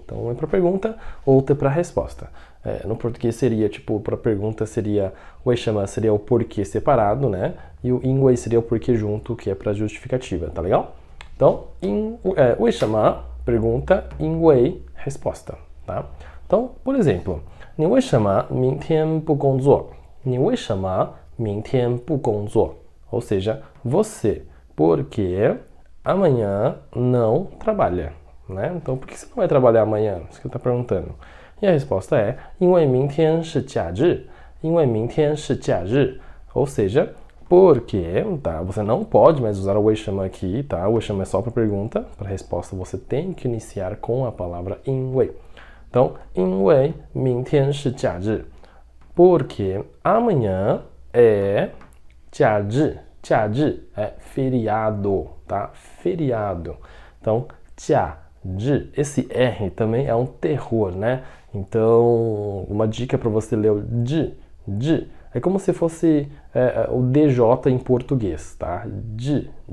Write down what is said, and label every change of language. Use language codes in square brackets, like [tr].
[pt] Então, um é para pergunta, outro é para resposta. No português seria, tipo, para pergunta seria 为什么 seria o porquê separado, né? E o 因为 seria o porquê junto, que é para justificativa, tá legal? Então, 为什么 pergunta, 因为 resposta, tá? [zh] Então, por exemplo, 你为什么明天不工作? 你为什么明天不工作? [pt] Ou seja, você, porque amanhã não trabalha, né? Então, por que você não vai trabalhar amanhã? Isso que eu estou perguntando. E a resposta é [zh] 因为明天是假日. 因为明天是假日. [pt] Ou seja, porque, tá? Você não pode mais usar o 为什么 aqui, tá? O 为什么é só para pergunta. Para resposta, você tem que iniciar com a palavra 因为. [zh] Então, 因为明天是假日. [pt] Porque amanhã é 假日. 假日 é feriado, tá? Feriado. Então, 假日.Esse R também é um terror, né? Então, uma dica para você ler o de. É como se fosse o DJ em português, tá? De.